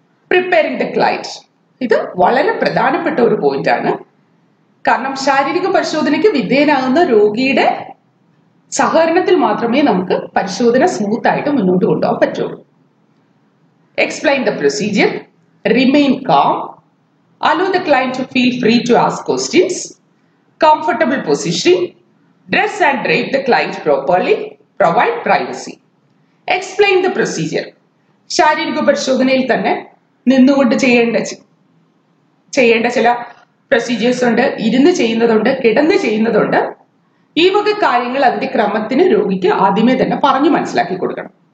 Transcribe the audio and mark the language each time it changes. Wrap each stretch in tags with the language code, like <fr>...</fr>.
<ml>Preparing the client, ഇത് വളരെ പ്രധാനപ്പെട്ട ഒരു പോയിന്റ് ആണ്. കാരണം ശാരീരിക പരിശോധനയ്ക്ക് വിധേയനാകുന്ന രോഗിയുടെ സഹകരണത്തിൽ മാത്രമേ നമുക്ക് പരിശോധന സ്മൂത്ത് ആയിട്ട് മുന്നോട്ട് കൊണ്ടുപോകാൻ പറ്റുള്ളൂ.</ml> <en>Explain the procedure, remain calm, allow the client to feel free to ask questions, comfortable positioning, dress and drape the client properly, provide privacy. Explain the procedure.</en> <ml>ശാരീരിക പരിശോധനയിൽ തന്നെ നിന്നുകൊണ്ട് ചെയ്യേണ്ട ചില പ്രൊസീജിയേഴ്സ് ഉണ്ട്, ഇരുന്ന് ചെയ്യുന്നതുണ്ട്, കിടന്ന് ചെയ്യുന്നതുണ്ട്. ഈ വക കാര്യങ്ങൾ അതിന്റെ ക്രമത്തിന് രോഗിക്ക് ആദ്യമേ തന്നെ പറഞ്ഞു മനസ്സിലാക്കി കൊടുക്കണം.</ml>